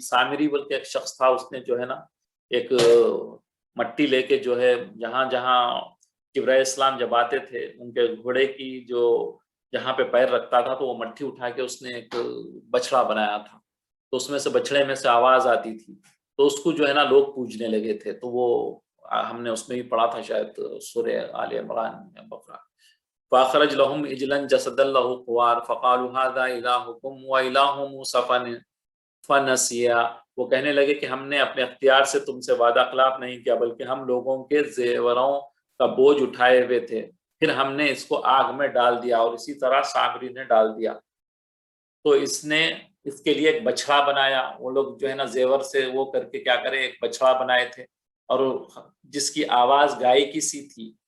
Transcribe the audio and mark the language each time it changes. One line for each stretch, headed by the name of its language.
Urdu: سامری بول کے ایک شخص تھا، اس نے جو ہے نا ایک مٹی لے کے جو ہے جہاں جہاں جبرائیل اسلام جب آتے تھے ان کے گھوڑے کی جو جہاں پہ پیر رکھتا تھا تو وہ مٹی اٹھا کے اس نے ایک بچڑا بنایا تھا. تو اس میں سے بچڑے میں سے آواز آتی تھی، تو اس کو جو ہے نا لوگ پوجنے لگے تھے. تو وہ ہم نے اس میں بھی پڑھا تھا شاید سورہ آل عمران یا بقرہ.
Arabic: فاخرج لهم اجلا جسدا له خوار فقالوا هذا الهكم واله موسى فنسیا.
Urdu: وہ کہنے لگے کہ ہم نے اپنے اختیار سے تم سے وعدہ خلاف نہیں کیا، بلکہ ہم لوگوں کے زیوروں کا بوجھ اٹھائے ہوئے تھے، پھر ہم نے اس کو آگ میں ڈال دیا، اور اسی طرح سامری نے ڈال دیا. تو اس نے اس کے لیے ایک بچڑا بنایا. وہ لوگ جو ہے نا زیور سے وہ کر کے کیا کرے ایک بچڑا بنائے تھے، اور جس کی آواز گائے کی سی تھی.